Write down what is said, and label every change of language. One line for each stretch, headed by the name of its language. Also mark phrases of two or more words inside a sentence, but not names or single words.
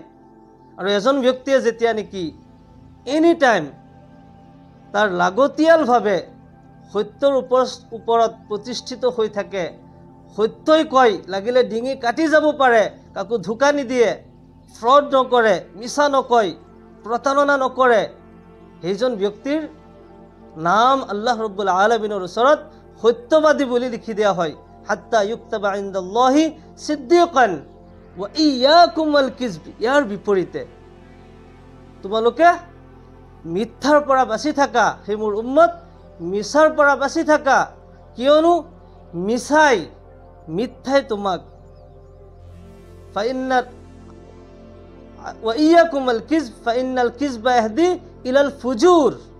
Assamese: আৰু এজন ব্যক্তিয়ে যেতিয়া নেকি
English: any time
Assamese: তাৰ লাগতিয়ালভাৱে সত্যৰ ওপৰত প্ৰতিষ্ঠিত হৈ থাকে, সত্যই কয়, লাগিলে ডিঙি কাটি যাব পাৰে, কাকো ধোকা নিদিয়ে, ফ্ৰড নকৰে, মিছা নকয়, প্ৰতাৰণা নকৰে, সেইজন ব্যক্তিৰ নাম আল্লাহ
Arabic: رب العالمين
Assamese: ওচৰত সত্যবাদী বুলি লিখি দিয়া হয়।
Arabic: حتى يكتب عند الله صديقا وإياكم والكذب.
Assamese: ইয়াৰ বিপৰীতে তোমালোকে মিথ্যাৰ পৰা বাচি থাকা। হে মোৰ উম্মত, মিছাৰ পৰা বাচি থাকা, কিয়নো মিথ্যাই তোমাক
Arabic: وإياكم والكذب فإن الكذب يهدي إلى الفجور.